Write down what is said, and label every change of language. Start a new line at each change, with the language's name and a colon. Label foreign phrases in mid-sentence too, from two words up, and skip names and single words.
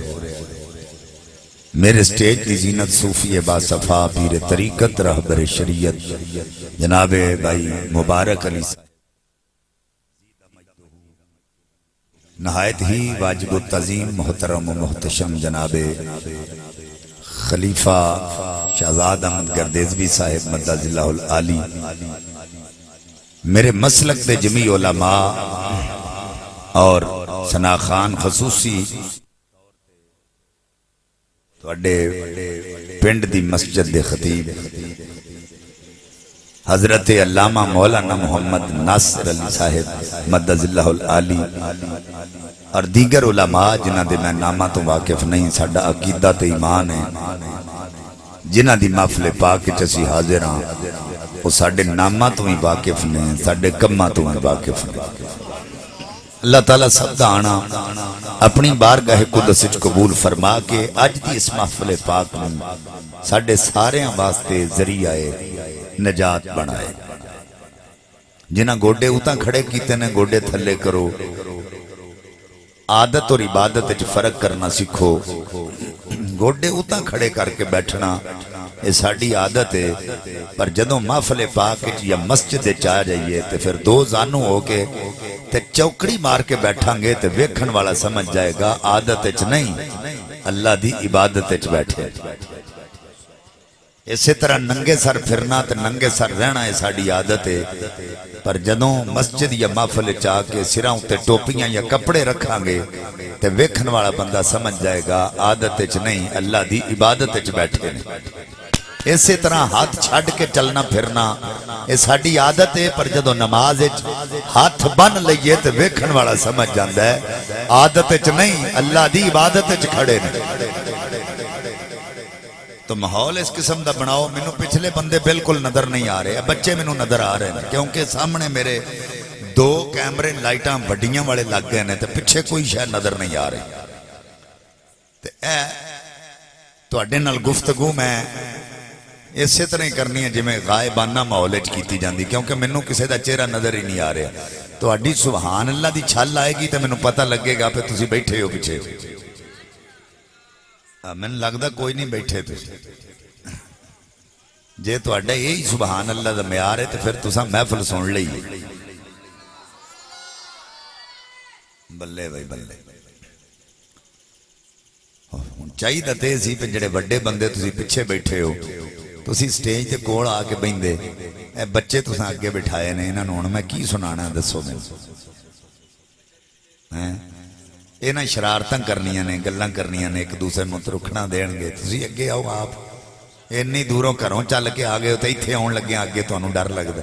Urdu: میرے سٹیج کی زینت صوفی باصفا پیر طریقت رہبر شریعت جناب بھائی مبارک علی نہایت ہی واجب التعظیم محترم و محتشم جناب
Punjabi: خلیفہ شہزاد احمد گردیزوی صاحب
Arabic: مدد اللہ العالی
Punjabi: میرے مسلک دے جمی علماء اور ثنا خان خصوصی تواڈے پنڈ دی مسجد دے خطیب حضرت علامہ مولانا محمد ناصر علی صاحب
Arabic: مدد اللہ العالی
Punjabi: اور دیگر علماء جنہ دے میں نامہ تو واقف نہیں، ساڈا عقیدہ تے ایمان ہے، جنہ دی محفل پاک چسی حاضر ہاں وہ ساڈے نامہ تو ہی واقف نہیں، ساڈے کمہ تو ہی واقف نہیں۔ اللہ تعالیٰ سب دا آنا اپنی بارگاہ قدس وچ قبول فرما کے اج دی اس محفل پاک میں ساڈے سارے واسطے ذریعہ نجات بنائے۔ جنہ گوڑے اتاں کھڑے کیتے نے گوڑے تھلے کرو، عادت اور عبادت وچ فرق کرنا سیکھو۔ گوڑے اتاں کھڑے کر کے بیٹھنا یہ ساڑی عادت ہے، پر جدوں محفل پاک یا مسجد چاہ جائیے تے پھر دو زانو ہو کے تے چوکڑی مار کے بیٹھاں گے تے ویکھن والا سمجھ جائے گا عادت وچ نہیں، اللہ دی عبادت وچ بیٹھے۔ اسی طرح ننگے سر پھرنا تے ننگے سر رہنا ہے ساڑی عادت ہے، پر جدوں مسجد یا محفل چاہ کے سراں تے ٹوپیاں یا کپڑے رکھاں گے تے ویکھن والا بندہ سمجھ جائے گا عادت وچ نہیں، اللہ دی عبادت وچ بیٹھے نے۔ اسی طرح ہاتھ چھڑ کے چلنا پھرنا یہ ساڑی عادت ہے، پر جدو نماز ہاتھ بن لئیے تو ویکھن والا سمجھ جاندہ ہے عادت وچ نہیں، اللہ دی عبادت وچ کھڑے نے۔ تو ماحول اس قسم دا بناؤ۔ مینوں پچھلے بندے بالکل نظر نہیں آ رہے، بچے مینوں نظر آ رہے ہیں کیونکہ سامنے میرے دو کیمرے لائٹاں وڈیاں والے لگ گئے نے تے پیچھے کوئی شاید نظر نہیں آ رہی۔ تے اے تواڈے نال گفتگو میں اسی طرح ہی کرنی ہے جی میں غائبانہ ماحول وچ کیتی جاندی، کیونکہ مینوں کسے دا چہرہ نظر ہی نہیں آ رہا۔ تواڈی سبحان اللہ دی چھل آئے گی تے مینوں پتہ لگے گا پھر تسی بیٹھے ہو پیچھے۔ میں لگدا کوئی نہیں بیٹھے تسی، جے تواڈا یہی سبحان اللہ دا معیار ہے تے پھر تساں محفل سن لئی۔ بلے بھائی بلے چاہیے تے سی پہ جڑے بڑے بندے تسی پیچھے بیٹھے ہو، تسی سٹیج تے کول آ کے بیندے، اے بچے تساں اگے بٹھائے نے، انہاں نوں ہن میں کی سنانا دسو میں؟ انہاں شرارتاں کرنیاں نے، گلاں کرنیاں نے، ایک دوسرے نوں رکھنا دین گے، تسی اگے آؤ آپ اینی دوروں گھروں چل کے آ گئے ہو تے ایتھے آن لگے اگے تانوں ڈر لگدا۔